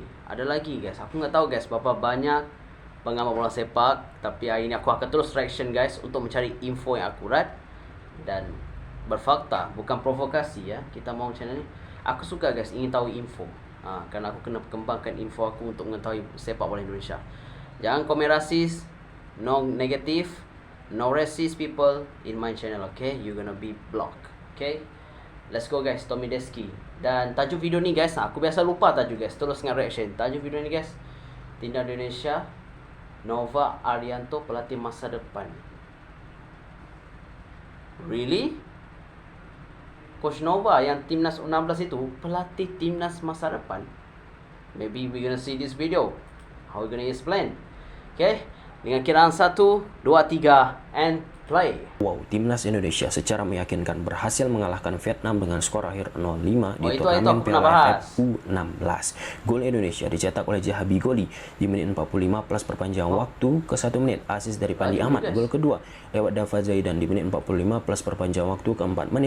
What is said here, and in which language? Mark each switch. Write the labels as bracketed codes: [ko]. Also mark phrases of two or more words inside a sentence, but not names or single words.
[ms] Ada lagi guys, aku nggak tahu guys berapa banyak pengamat bola sepak, tapi hari ini aku akan terus reaction guys untuk mencari info yang akurat dan berfakta, bukan provokasi ya. Kita mau channel ini, aku suka guys ingin tahu info, karena aku kena kembangkan info aku untuk mengetahui sepak bola Indonesia. Jangan komen rasis, [en] no negatif, no racist people in my channel, okay? You gonna be blocked, okay? Let's go guys, Tommy Deski. [ms] Dan tajuk video ni guys, aku biasa lupa tajuk guys, terus dengan reaction. Tajuk video ni guys, [id] Timnas Indonesia, Nova Arianto pelatih masa depan. [en] Really? [ms] Coach Nova yang Timnas U16 itu pelatih Timnas masa depan? [en] Maybe we gonna see this video. How we gonna explain? [ms] Okay, dengan kiraan 1, 2, 3 [en] and play. [id] Wow, Timnas Indonesia secara meyakinkan berhasil mengalahkan Vietnam dengan skor akhir 0-5 di turnamen Piala AFF U16. Gol Indonesia dicetak oleh Jahabi Goli di menit 45 plus perpanjangan waktu ke 1 menit. Asis dari Pandi Ahmad. Gol kedua lewat Dava Zaidan di menit 45 plus perpanjangan waktu ke 4 menit.